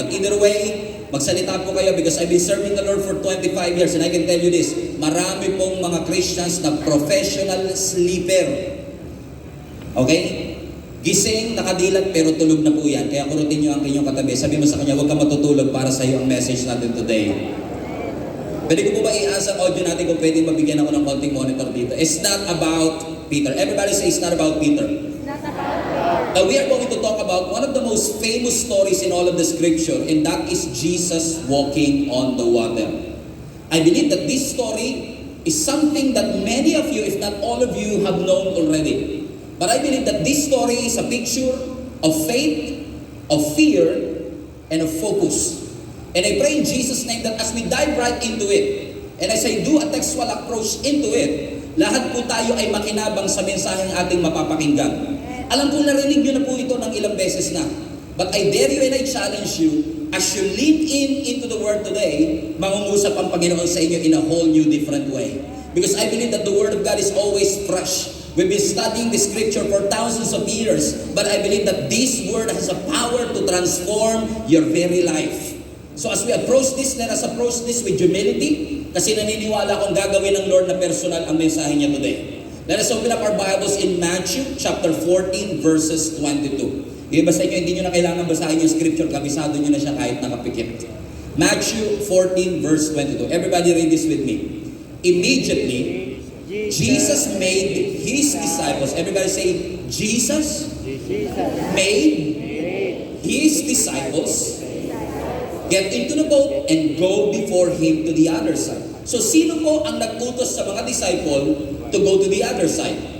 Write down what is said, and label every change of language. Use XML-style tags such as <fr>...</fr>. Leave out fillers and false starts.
<en>But either way,</en> <tl>magsalita po kayo</tl> <en>because I've been serving the Lord for 25 years and I can tell you this,</en> <tl>marami pong mga Christians na</tl> <en>professional sleeper.</en> <tl>Okay? Gising, nakadilat, pero tulog na po yan. Kaya kurutin nyo ang inyong katabi. Sabi mo sa kanya, huwag ka matutulog para sa iyo ang message natin today. Pwede ko po ba i-asa ang audio natin kung pwede mabigyan ako ng konting monitor dito?</tl> <en>It's not about Peter. Everybody say it's not about Peter. It's not about Peter. We are going to talk about one of the most famous stories in all of the scripture, and that is Jesus walking on the water. I believe that this story is something that many of you, if not all of you, have known already. But I believe that this story is a picture of faith, of fear, and of focus. And I pray in Jesus' name that as we dive right into it, and as I do a textual approach into it,</en> <tl>lahat po tayo ay makinabang sa mensaheng ating mapapakinggan. Alam ko narinig nyo na po ito ng ilang beses na.</tl> <en>But I dare you and I challenge you, as you lean into the Word today,</en> <tl>mangungusap ang Panginoon sa inyo</tl> <en>in a whole new different way. Because I believe that the Word of God is always fresh. We've been studying the Scripture for thousands of years, but I believe that this Word has a power to transform your very life. So as we approach this, let us approach this with humility,</en> <tl>kasi naniniwala akong gagawin ng Lord na personal ang mensahe niya</tl> <en>today. Let us open up our Bibles in Matthew chapter 14 verses 22.</en> <tl>Yung basta nyo, hindi nyo na kailangan basahin yung scripture, kabisado nyo na siya kahit nakapikit.</tl> <en>Matthew 14 verse 22. Everybody read this with me. Immediately, Jesus made His disciples. Everybody say, Jesus made His disciples get into the boat and go before Him to the other side.</en> <tl>So sino po ang nag-utos sa mga disciple</tl> <en>to go to the other side?</en>